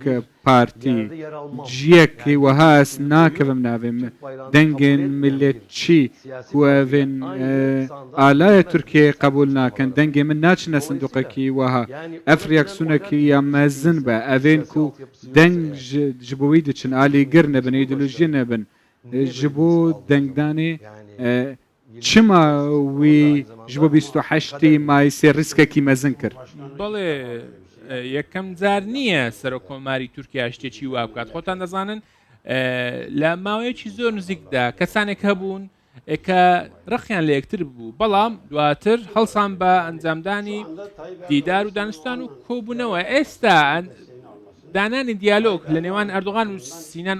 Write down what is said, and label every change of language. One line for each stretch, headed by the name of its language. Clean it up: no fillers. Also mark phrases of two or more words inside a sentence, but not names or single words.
Kurdish: پارتی جیەکی وەهاس ناکەوم ناوێم دەنگێن ملێتچی کوێڤێن ئالایە تورکیە قبول ناکەن دەنگێ من ناچنە سندوقەکی وەها ئەف ریاکسیۆنێکی یا مەزن بە ئەڤێن کو دەنگ ji bo wî diçin alîgir nebin îdeolojiyê nebin ji bo dengdanê çima wî ji bo 28 mayîsê riskekî mezin kir
Central Kurdish: بەڵێ یەکەم جار نییە سەرۆکۆماری تورکیا شتێکی وا بکات خۆتان دەزانن لە ماوەیەکی زۆر نزیکدا کەسانێک هەبوون کە ڕخیان لە یەکتر بوو بەڵام دواتر هەڵسان بە ئەنجامدانی دیدار و دانستان و کۆبوونەوە ئێستا دانانی دیالۆگ لە نێوان ئەردۆغان و سینان